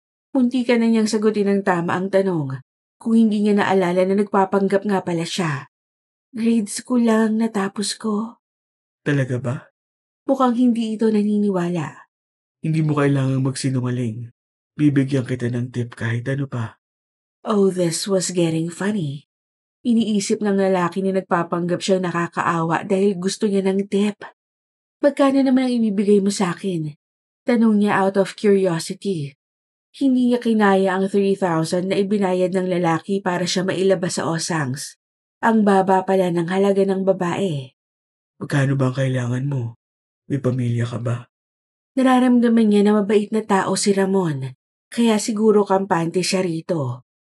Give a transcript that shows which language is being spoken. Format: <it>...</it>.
<tl>Munti ka na niyang sagutin ng tama ang tanong. Kung hindi niya naalala na nagpapanggap nga pala siya. Grade school lang natapos ko. talaga ba? Mukhang hindi ito naniniwala. Hindi mo kailangang magsinungaling. Bibigyan kita ng tip kahit ano pa.</tl> <en>Oh, this was getting funny.</en> <tl>Iniisip ng lalaki na nagpapanggap siyang nakakaawa dahil gusto niya ng tip. Magkano naman ang ibibigay mo sa akin? Tanong niya</tl> <en>out of curiosity.</en> <tl>Hindi niya kinaya ang 3,000 na ibinayad ng lalaki para siya mailabas sa Osangs. Ang baba pala ng halaga ng babae. Magkano ba ang kailangan mo? May pamilya ka ba? Nararamdaman niya na mabait na tao si Ramon, kaya siguro kampante siya rito.</tl>